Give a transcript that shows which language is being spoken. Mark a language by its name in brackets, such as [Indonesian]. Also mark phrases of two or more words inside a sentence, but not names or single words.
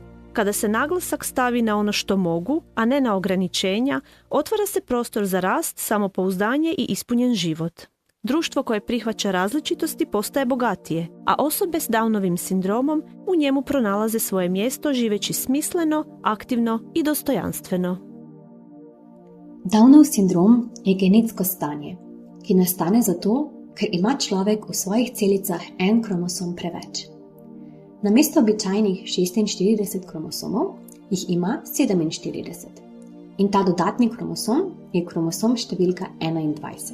[Croatian] Kada se naglasak stavi na ono što mogu, a ne na ograničenja, otvara se prostor za rast, samopouzdanje i ispunjen život. Društvo koje prihvaća različitosti postaje bogatije, a osobe s Downovim sindromom u njemu pronalaze svoje mjesto živeći smisleno, aktivno i dostojanstveno. [Slovenian] Downov sindrom je genetsko stanje, ki nastane zato, ker ima človek v svojih celicah en kromosom preveč. Namesto običajnih 46 kromosomov jih ima 47. In ta dodatni kromosom je kromosom številka 21.